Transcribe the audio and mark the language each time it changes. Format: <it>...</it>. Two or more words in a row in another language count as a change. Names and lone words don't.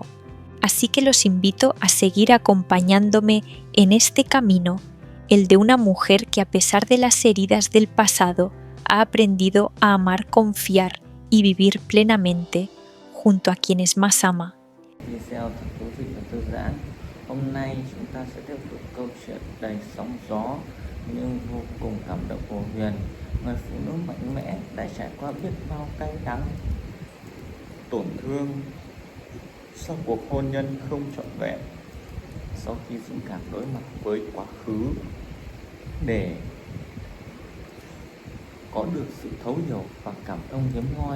<es>Así que los invito a seguir acompañándome en este camino, el de una mujer que, a pesar de las heridas del pasado, ha aprendido a amar, confiar y vivir plenamente junto a quienes más ama.</es> <vi>Video thật thú vị và thư giãn. Hôm nay chúng ta sẽ tiếp tục câu chuyện đầy sóng gió nhưng vô cùng cảm động của Huyền, người phụ nữ mạnh mẽ đã trải qua biết bao cay đắng, tổn thương sau cuộc hôn nhân không trọn vẹn, sau khi dũng cảm đối mặt với quá khứ để có được sự thấu hiểu và cảm thông hiếm hoi.</vi>